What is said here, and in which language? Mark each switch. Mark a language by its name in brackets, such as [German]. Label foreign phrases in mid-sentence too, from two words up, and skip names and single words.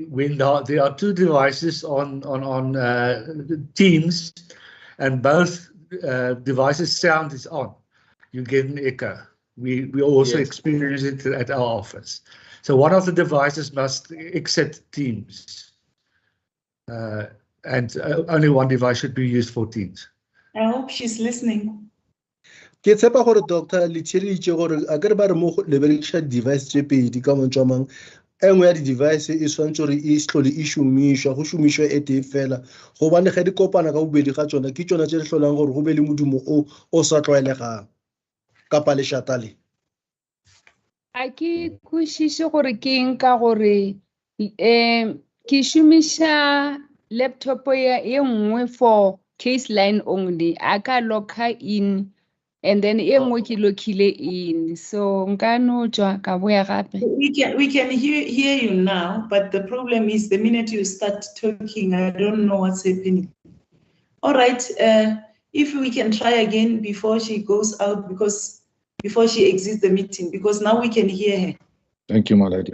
[English] When there are two devices on Teams, and both devices sound is on, you get an echo. We also Yes. experience it at our office. So one of the devices must exit Teams, and only one device should be used for Teams. I hope she's listening. [Northern Sotho] Ke tshepa gore doctor le tšhireditše gore a kere ba re mo le berekiša device tše pedi ka montšwa mang engwe ya di-device e swantse gore e tlhole e šomišwa go šomišwa e tee fela gobane ge di kopana ka bobedi ga tsona ke tsona tše di tlholang gore go be le modumo o sa tlwaelegang kapa lešata le. A ke kwešiše gore ke eng ka gore ke šomiša laptop ye nngwe [English] for case line only. [Northern Sotho] A ka locka in and then e nngwe ke lockile in. So nka no tšwa ka boya gape. [English] We can hear you now, but the problem is the minute you start talking, I don't know what's happening. All right, if we can try again before she goes out, before she exits the meeting, because now we can hear her. Thank you, my lady.